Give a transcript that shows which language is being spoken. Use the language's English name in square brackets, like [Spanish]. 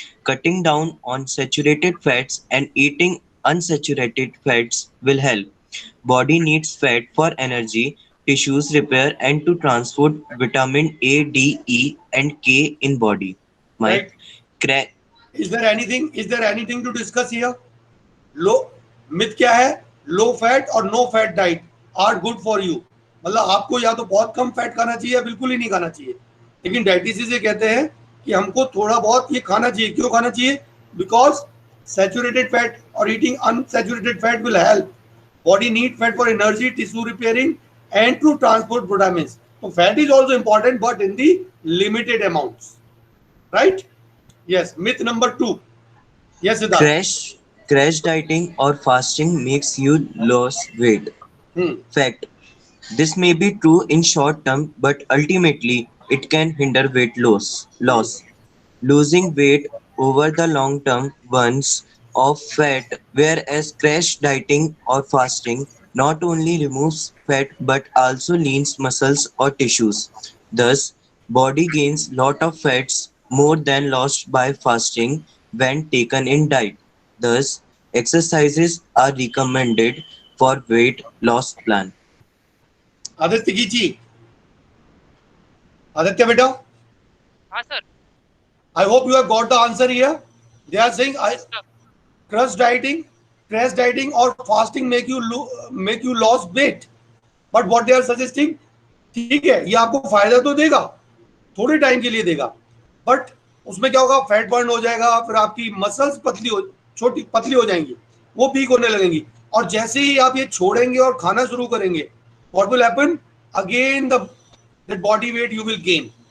[English] Cutting down on saturated fats and eating unsaturated fats will help. Body needs fat for energy, tissues repair, and to transport vitamin A, D, E, and K in body. Right. Cra- Is there anything to discuss here? [Hindi] Low myth क्या है? [English] Low fat और no fat diet are good for you. [Hindi] मतलब आपको या तो बहुत कम fat खाना चाहिए या बिल्कुल ही नहीं खाना चाहिए. लेकिन डाइटिशियन ये कहते हैं कि हमको थोड़ा बहुत ये खाना चाहिए. क्यों खाना चाहिए? [English] Because saturated fat और eating unsaturated fat will help. Body need fat for energy, tissue repairing and to transport vitamins. तो fat is also important but in the limited amounts. Right? Yes. Myth number 2. Yes Siddharth. Crash dieting or fasting makes you lose weight. Fact: this may be true in short term, but ultimately it can hinder weight loss. Losing weight over the long term burns off fat, whereas crash dieting or fasting not only removes fat but also leans muscles or tissues. Thus, body gains lot of fats more than lost by fasting when taken in diet. Thus, exercises are recommended for weight loss plan. [Hindi] Aditya कीची. Aditya बेटा. हाँ sir. [English] I hope you have got the answer here. They are saying crash dieting or fasting make you lose weight. But what they are suggesting, [Hindi] ठीक है, ये आपको फायदा तो देगा, थोड़े टाइम के लिए देगा, बट उसमें क्या होगा? फैट बर्न हो जाएगा, फिर आपकी मसल्स पतली हो जाएंगी, वो वीक होने लगेंगी. और जैसे ही आप ये छोड़ेंगे और खाना शुरू करेंगे, [English] what will happen? Again that body weight you will gain.